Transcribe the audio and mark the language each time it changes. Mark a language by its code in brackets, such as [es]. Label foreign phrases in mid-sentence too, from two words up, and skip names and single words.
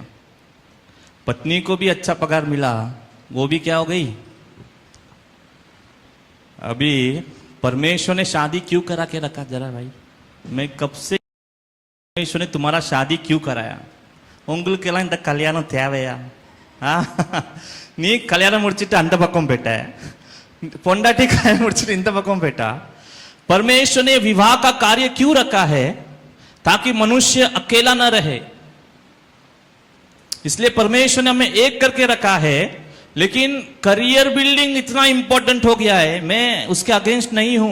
[hi] पत्नी को भी अच्छा पगार मिला, वो भी क्या हो गई। अभी परमेश्वर ने शादी क्यों करा के रखा, जरा भाई, मैं कब से परमेश्वर ने तुम्हारा शादी क्यों कराया? [ta] உங்களுக்கெல்லாம் இந்த கல்யாணம் தேவையா? நீ கல்யாணம் முடிச்சிட்டு அந்த பக்கம் போயிட்ட, பொண்டாட்டி கல்யாணம் முடிச்சிட்டு இந்த பக்கம் போயிட்டா। [hi] परमेश्वर ने विवाह का कार्य क्यों रखा है? ताकि मनुष्य अकेला न रहे। इसलिए परमेश्वर ने हमें एक करके रखा है। लेकिन [en] करियर बिल्डिंग [hi] इतना इंपॉर्टेंट हो गया है, मैं उसके अगेंस्ट नहीं हूं।